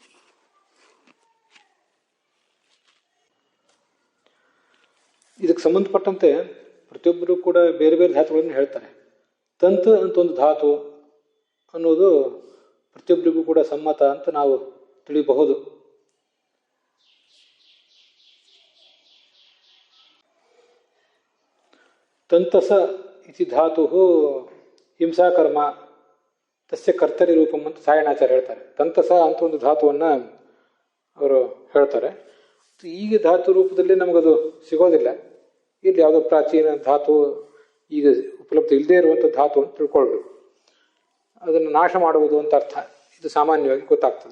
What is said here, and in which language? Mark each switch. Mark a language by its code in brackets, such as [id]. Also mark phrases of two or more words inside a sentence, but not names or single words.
[kn] ಇದಕ್ಕೆ ಸಂಬಂಧಪಟ್ಟಂತೆ ಪ್ರತಿಯೊಬ್ಬರು ಕೂಡ ಬೇರೆ ಬೇರೆ ಧಾತುಗಳನ್ನು ಹೇಳ್ತಾರೆ. ತಂತು ಅಂತ ಒಂದು ಧಾತು ಅನ್ನೋದು ಪ್ರತಿಯೊಬ್ಬರಿಗೂ ಕೂಡ ಸಮ್ಮತ ಅಂತ ನಾವು ತಿಳಿಯಬಹುದು. [sa] ತಂತಸ ಇತಿ ಧಾತು ಹಿಂಸಾಕರ್ಮ ತಸ್ಯ ಕರ್ತರಿ ರೂಪಂ [kn] ಅಂತ ಸಾಯಣಾಚಾರ್ಯ ಹೇಳ್ತಾರೆ. ತಂತಸ ಅಂತ ಒಂದು ಧಾತುವನ್ನು ಅವರು ಹೇಳ್ತಾರೆ. ಈಗ ಧಾತು ರೂಪದಲ್ಲಿ ನಮಗದು ಸಿಗೋದಿಲ್ಲ. ಇಲ್ಲಿ ಯಾವುದೋ ಪ್ರಾಚೀನ ಧಾತು, ಈಗ ಉಪಲಬ್ಧ ಇಲ್ಲದೇ ಇರುವಂಥ ಧಾತು ಅಂತ ತಿಳ್ಕೊಳ್ಬೇಕು. ಅದನ್ನು ನಾಶ ಮಾಡುವುದು ಅಂತ ಅರ್ಥ, ಇದು ಸಾಮಾನ್ಯವಾಗಿ ಗೊತ್ತಾಗ್ತದೆ.